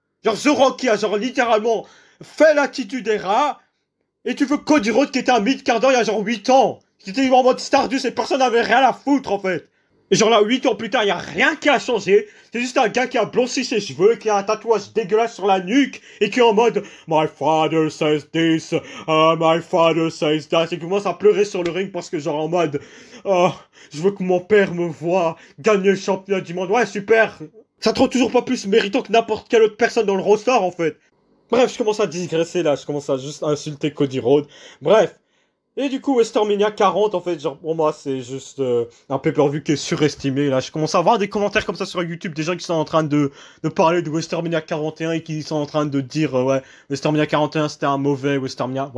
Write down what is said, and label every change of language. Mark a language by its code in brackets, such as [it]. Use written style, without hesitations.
[fr] Genre The Rock qui a genre littéralement fait l'attitude des rats. Et tu veux Cody Rhodes qui était un mid-carder il y a genre 8 ans. Qui était en mode Stardust et personne n'avait rien à foutre en fait. Et genre là 8 ans plus tard, il y a rien qui a changé. C'est juste un gars qui a blanchi ses cheveux, qui a un tatouage dégueulasse sur la nuque. Et qui est en mode [en] My father says this, my father says that. [fr] Et qui commence à pleurer sur le ring parce que genre en mode je veux que mon père me voie gagner le championnat du monde. Ouais super. Ça te rend toujours pas plus méritant que n'importe quelle autre personne dans le roster en fait. Bref, je commence à digresser là, je commence à juste insulter Cody Rhodes. Bref. Et du coup, WrestleMania 40, en fait, genre, pour moi, c'est juste un pay-per-view qui est surestimé, là. Je commence à avoir des commentaires comme ça sur YouTube, des gens qui sont en train de parler de WrestleMania 41 et qui sont en train de dire, ouais, WrestleMania 41, c'était un mauvais WrestleMania.